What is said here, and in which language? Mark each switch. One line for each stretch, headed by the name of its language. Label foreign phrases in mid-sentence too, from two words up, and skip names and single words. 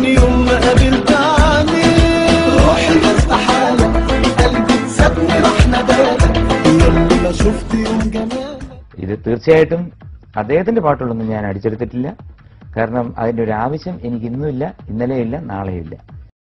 Arabic: يوم ما قابلتني روحي استحالة قلبي سابني راح ندالك ياللي ما شفت يوم جمالك.
Malayalam: ഇത് തീർച്ചയായിട്ടും അദ്ദേഹത്തിന്റെ പാട്ടുകളൊന്നും ഞാൻ അടിച്ചെടുത്തിട്ടില്ല. കാരണം അതിന്റെ ഒരു ആവശ്യം എനിക്ക് ഇന്നുമില്ല, ഇന്നലെയില്ല, നാളെയില്ല.